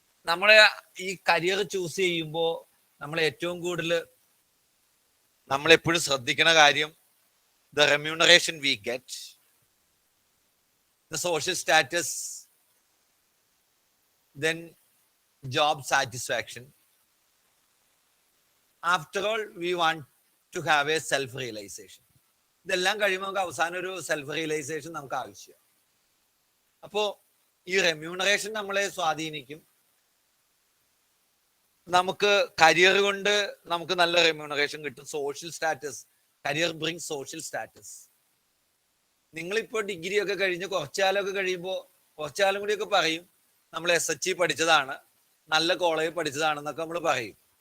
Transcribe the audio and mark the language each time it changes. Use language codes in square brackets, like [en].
[ml] നമ്മളെ ഈ career choose ചെയ്യുമ്പോൾ നമ്മൾ ഏറ്റവും കൂടുതൽ നമ്മളെപ്പോഴും ശ്രദ്ധിക്കുന്ന കാര്യം [en] the remuneration we get, the social status, then job satisfaction. After all, we want to have a self-realization. [ml] ഇതെല്ലാം കഴിയുമ്പോൾ നമുക്ക് അവസാനം ഒരു സെൽഫ് റിയലൈസേഷൻ നമുക്ക് ആവശ്യമാണ്. അപ്പോൾ ഈ റെമ്യൂണറേഷൻ നമ്മളെ സ്വാധീനിക്കും. നമുക്ക് കരിയർ കൊണ്ട് നമുക്ക് നല്ല റെമ്യൂണറേഷൻ കിട്ടും. Social status, [en] Career bring social status. [ml] നിങ്ങളിപ്പോൾ ഡിഗ്രി ഒക്കെ കഴിഞ്ഞ് കുറച്ചാലൊക്കെ കഴിയുമ്പോൾ കുറച്ചാലും കൂടിയൊക്കെ പറയും നമ്മൾ SHE പഠിച്ചതാണ്, നല്ല കോളേജ് പഠിച്ചതാണെന്നൊക്കെ നമ്മൾ പറയും.